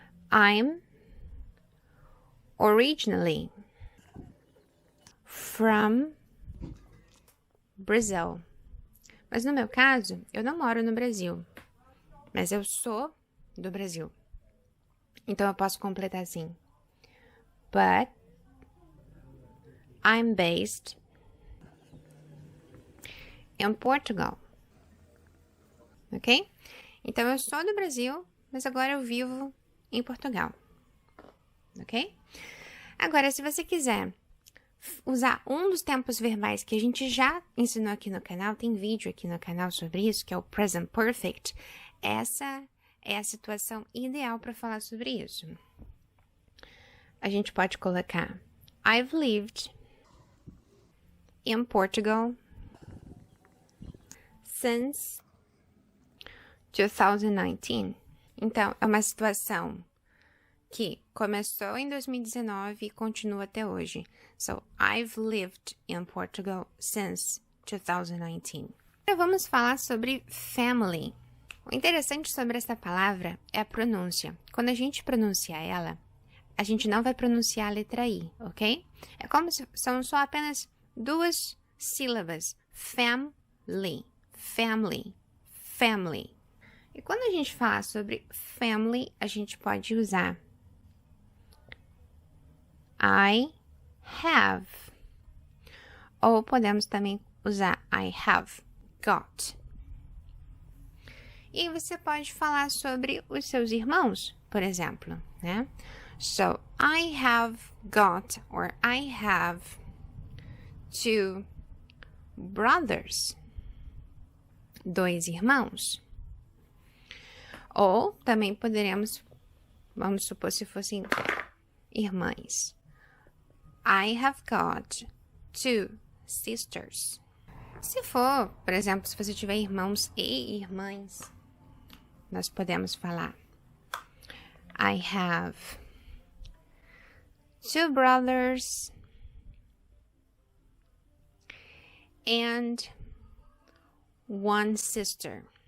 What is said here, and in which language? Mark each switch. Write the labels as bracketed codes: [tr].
[en] I'm originally from Brazil. [pt] Mas no meu caso, eu não moro no Brasil, mas eu sou do Brasil. Então eu posso completar assim. [en] But I'm based in Portugal. Ok? [pt] Então eu sou do Brasil, mas agora eu vivo em Portugal. Ok? Agora, se você quiser usar um dos tempos verbais que a gente já ensinou aqui no canal, tem vídeo aqui no canal sobre isso, que é o Present Perfect, essa é a situação ideal para falar sobre isso. A gente pode colocar [en] I've lived in Portugal since 2019. [pt] Então, é uma situação que começou em 2019 e continua até hoje. [en] So, I've lived in Portugal since 2019. [pt] Agora vamos falar sobre family. O interessante sobre essa palavra é a pronúncia. Quando a gente pronuncia ela, a gente não vai pronunciar a letra I, ok? É como se são só apenas duas sílabas. [en] Family, family, family. [pt] E quando a gente fala sobre family, a gente pode usar [en] I have. [pt] Ou podemos também usar [en] I have got. [pt] E você pode falar sobre os seus irmãos, por exemplo, né? [en] So, I have got, or I have 2 brothers. [pt] 2 irmãos. Ou também poderemos, vamos supor se fossem irmãs. [en] I have got 2 sisters. [pt] Se for, por exemplo, se você tiver irmãos e irmãs, nós podemos falar [en] I have 2 brothers and 1 sister.